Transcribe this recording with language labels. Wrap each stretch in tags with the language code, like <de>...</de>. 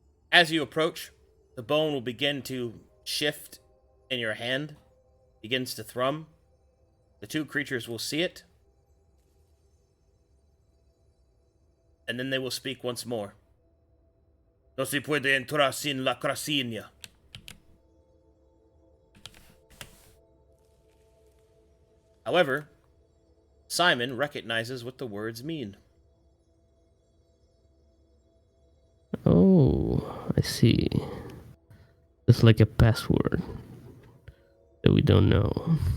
<en>As you approach, the bone will begin to shift in your hand, begins to thrum. The two creatures will see it, and then they will speak once more.</en> <es>No se puede entrar sin la crasinha.</es> <en>However, Simon recognizes what the words mean. Oh, I see. It's like a password that we don't know.</en>